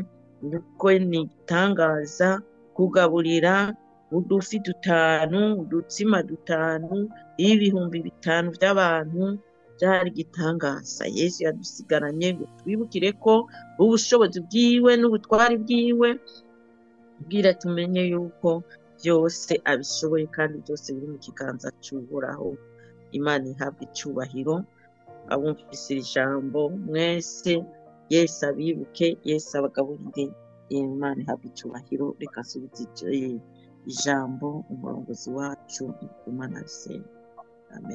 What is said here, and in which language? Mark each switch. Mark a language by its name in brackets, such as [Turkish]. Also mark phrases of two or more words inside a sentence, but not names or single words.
[Rundi] Nuko ni igitangaza kugaburira udufi 5, udutsima 5, ibihumbi 5 by'abantu. Byari igitangaza Yesu yadusigaranye, ngo twibukire ko ubushobozi bwiwe n'ubutwari bwiwe bwira, tumenye yuko byose abishoboye kandi byose biri mu kiganza cy'Uhoraho. Imana ihabwa icyubahiro. Abumvise ijambo mwese, Yesu abibuke, Yesu abagaburire. Imana ihabwa icyubahiro. Reka asubize ijambo umurongozi wacu Imana Arsene. Amen.